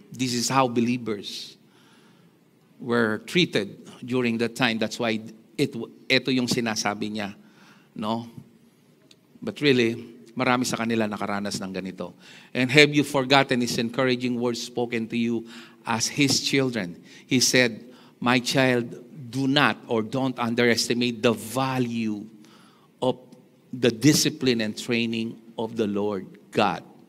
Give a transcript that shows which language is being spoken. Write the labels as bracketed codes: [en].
[en] This is how believers were treated during that time. That's why [tl] ito yung sinasabi niya, no? [en] But really, [tl] marami sa kanila nakaranas ng ganito. [en] And have you forgotten his encouraging words spoken to you as his children? He said, my child, do not or don't underestimate the value of the discipline and training of the Lord God.